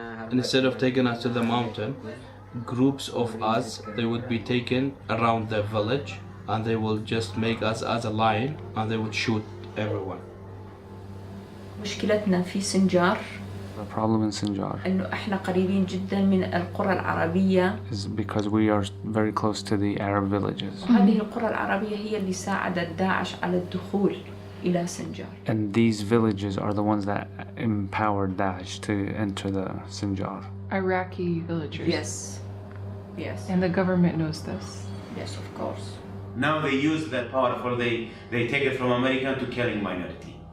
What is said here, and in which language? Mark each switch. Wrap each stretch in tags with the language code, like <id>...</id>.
<en>And instead of taking us to the mountain, groups of us, they would be taken around the village and they will just make us as a line and they would shoot everyone.</en> <ar>مشكلتنا في سنجار</ar> <en>The problem in Sinjar</en> <ar>إنه إحنا قريبين جدا من القرى العربية.</ar> <en>is because we are very close to the Arab villages.</en> <ar>وهذه القرى العربية هي اللي ساعدت داعش على الدخول إلى سنجار.</ar> <en>And these villages are the ones that empowered Daesh to enter the Sinjar. Iraqi villagers. Yes. Yes. And the government knows this. Yes, of course. Now they use that powerful, they take it from American to killing minority.</en>